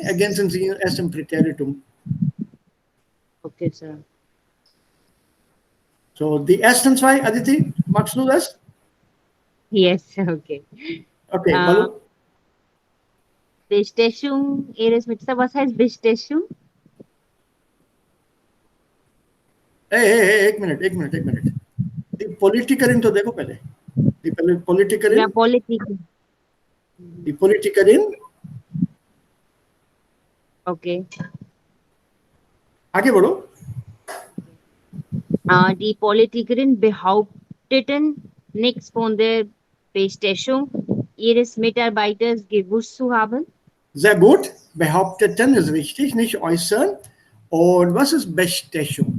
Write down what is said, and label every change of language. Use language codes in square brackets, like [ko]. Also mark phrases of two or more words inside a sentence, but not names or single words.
[de] Ergänzen Sie erst im Präteritum. [en] Okay, Sir. [de] So, die ersten 2, Aditi, magst du das? [en] Yes, okay. [de] Okay, Balu. Bestechung, was heißt Bestechung? [hi] एक मिनट. [de] Die Politikerin [hi] तो देखो पहले. [de] Die Politikerin. Ja, Politik. Die Politikerin. Okay. [hi] आगे बढ़ो. [de] Die Politikerin behaupteten nichts von der Bestechung ihres Mitarbeiters gewusst zu haben. Sehr gut. Behaupteten ist richtig, nicht äußern. Und was ist Bestechung?